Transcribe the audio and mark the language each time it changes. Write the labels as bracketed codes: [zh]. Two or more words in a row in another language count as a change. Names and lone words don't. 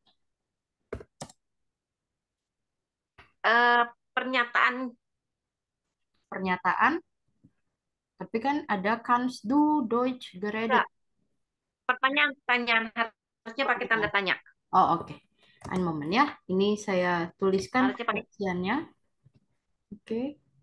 [id] Eh, Pernyataan Pernyataan, tapi kan ada [de] kannst du Deutsch geredet. [id] enggak, pertanyaan harusnya pakai tanda tanya. Oh, oke. [de] Ein moment [id] ya. Ini saya tuliskan Harusnya pakai pengertiannya. Oke.